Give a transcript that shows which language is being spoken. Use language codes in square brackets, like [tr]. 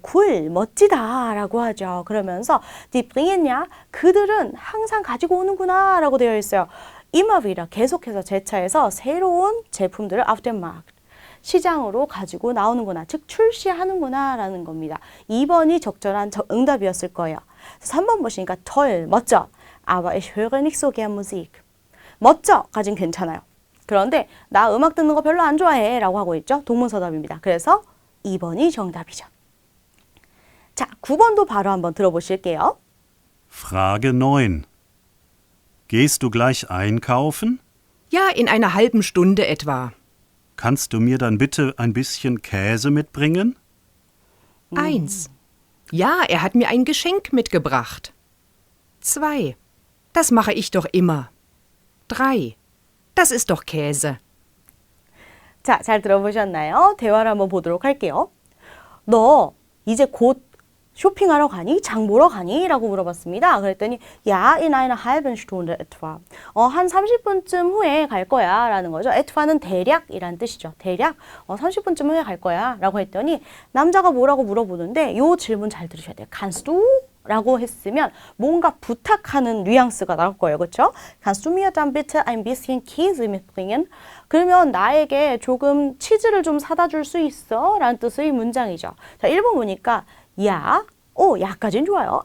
[ko] 쿨, 멋지다 라고 하죠. 그러면서 [de] die bringen [ko] 그들은 항상 가지고 오는구나 라고 되어 있어요. [de] immer wieder [ko] 계속해서 재차해서 새로운 제품들을 [de] auf den Markt [ko] 시장으로 가지고 나오는구나, 즉 출시하는구나 라는 겁니다. 2번이 적절한 응답이었을 거예요. 3번 보시니까 toll, 멋져. [de] Aber ich höre nicht so gern Musik. [ko] 멋져까진 괜찮아요. 그런데 나 음악 듣는 거 별로 안 좋아해 라고 하고 있죠. 동문서답입니다. 그래서 2번이 정답이죠. 자, 9번도 바로 한번 [de] Frage 9. Gehst du gleich einkaufen? Ja, in einer halben Stunde etwa. Kannst du mir dann bitte ein bisschen Käse mitbringen? 1. Ja, er hat mir ein Geschenk mitgebracht. 2. Das mache ich doch immer. 3. Das ist doch Käse. [ko] 자, 잘 들어보셨나요? 대화를 한번 보도록 할게요. 너 이제 곧 쇼핑하러 가니? 장 보러 가니? 라고 물어봤습니다. 그랬더니 [de] Ja, in einer halben Stunde etwa. [ko] 한 30분쯤 후에 갈 거야 라는 거죠. etwa는 대략이란 뜻이죠. 대략 30분쯤 후에 갈 거야 라고 했더니 남자가 뭐라고 물어보는데 요 질문 잘 들으셔야 돼요. [de] Kannst du? [ko] 라고 했으면 뭔가 부탁하는 뉘앙스가 나올 거예요. 그렇죠? [de] Kannst du mir dann bitte ein bisschen Käse mitbringen? [ko] 그러면 나에게 조금 치즈를 좀 사다 줄 수 있어? 라는 뜻의 문장이죠. 자, 1번 보니까 Ja, 야까지는 좋아요.